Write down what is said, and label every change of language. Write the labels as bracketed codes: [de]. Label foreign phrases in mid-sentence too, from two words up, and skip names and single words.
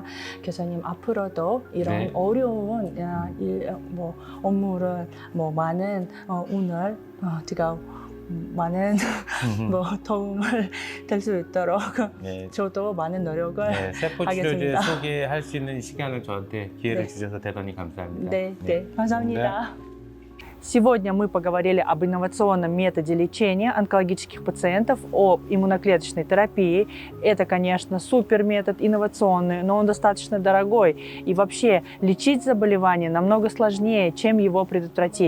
[ko] 교수님 앞으로도 이런 어려운 업무를 많은 오늘 제가 많은 도움을 될 수 있도록 저도 많은 노력을 세포 치료제 하겠습니다. 소개할 수 있는 시간을 저한테 기회를 주셔서 대단히 감사합니다. 네, 감사합니다. [ru] Сегодня мы поговорили об инновационном методе лечения онкологических пациентов, об иммуноклеточной терапии. Это, конечно, супер метод, инновационный, но он достаточно дорогой. И вообще лечить заболевание намного сложнее, чем его предотвратить.